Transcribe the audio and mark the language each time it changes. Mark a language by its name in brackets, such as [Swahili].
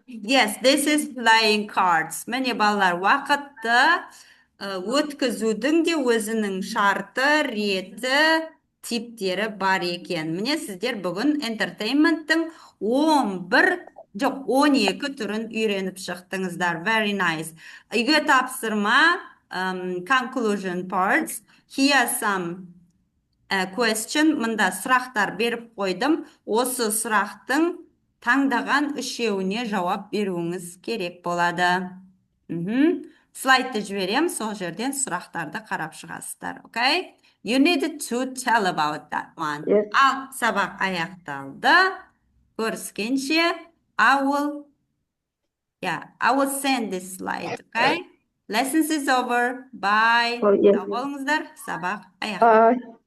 [English] Yes, this is playing cards. [Kazakh] Mine балалар, уақытты өткізудің де өзінің шарты, реті, типтері бар екен. Міне сіздер бүгін entertainmenттің 12 түрін үйреніп шықтыңыздар. [English] Very nice. [Kazakh] Үйге тапсырма, [English] conclusion parts. Here some question. [Kazakh] Мында сұрақтар беріп қойдым. Осы сұрақтың таңдаған үшеуіне жауап беруіңіз керек болады. Слайдты жіберем, сол жерден сұрақтарды қарап шығасыздар. [English] Okay? You need to tell about that one. Yes. [Kazakh] Ал сабақ аяқталды. Көріскенше, [English] I will send this slide. Okay? Lessons is over. Bye. Oh, yes. [Kazakh] Сау болыңыздар. Сабақ аяқталды.